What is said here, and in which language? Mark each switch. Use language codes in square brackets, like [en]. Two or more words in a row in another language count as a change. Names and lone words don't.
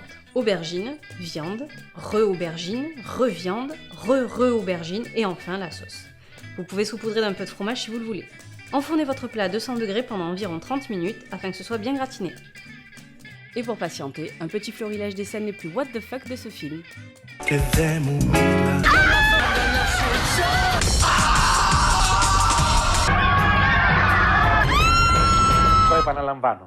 [fr] Aubergine, viande, re-aubergine, re-viande, re-aubergine et enfin la sauce. Vous pouvez saupoudrer d'un peu de fromage si vous le voulez. Enfournez votre plat à 200 degrés pendant environ 30 minutes afin que ce soit bien gratiné. Et pour patienter, un petit florilège des scènes les plus [en] what the fuck [fr] de ce film. [el] Το επαναλαμβάνω.